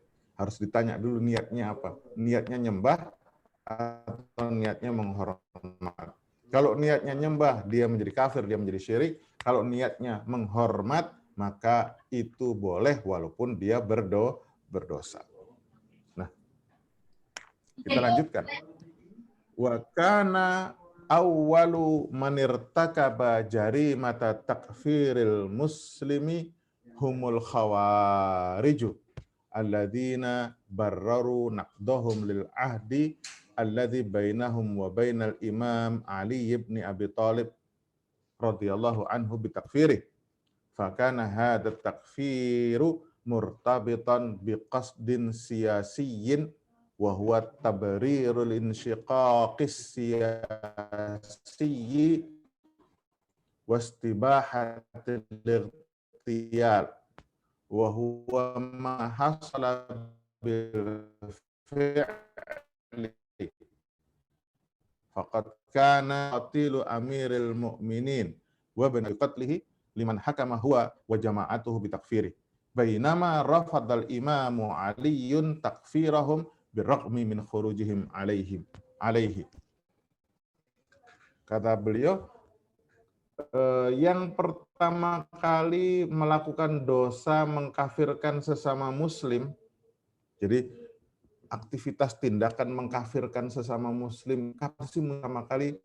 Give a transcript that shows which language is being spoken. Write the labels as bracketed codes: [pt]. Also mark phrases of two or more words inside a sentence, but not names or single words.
[id] Harus ditanya dulu niatnya apa. Niatnya nyembah atau niatnya menghormat. Kalau niatnya nyembah, dia menjadi kafir, dia menjadi syirik. Kalau niatnya menghormat, maka itu boleh walaupun dia berdosa. Nah, kita lanjutkan. [ar] وكان أول من ارتكب جريمة تكفير المسلم هم الخوارج الذين برروا نقضهم للعهد الذي بينهم وبين الإمام علي بن أبي طالب رضي الله عنه بتكفيره. فكان هذا التكفير مرتبطا بقصد سياسي وهو تبرير الانشقاق السياسي واستباحة الاغتيال وهو ما حصل بالفعل فقد كان قاتل أمير المؤمنين وبن قتله لمن حكم هو وجماعته بتكفيره. بينما رفض الإمام علي تكفيرهم بالرغم من خروجهم عليه. [id] Kata beliau, yang pertama kali melakukan dosa mengkafirkan sesama muslim, jadi aktivitas tindakan mengkafirkan sesama muslim kapan sih pertama kali?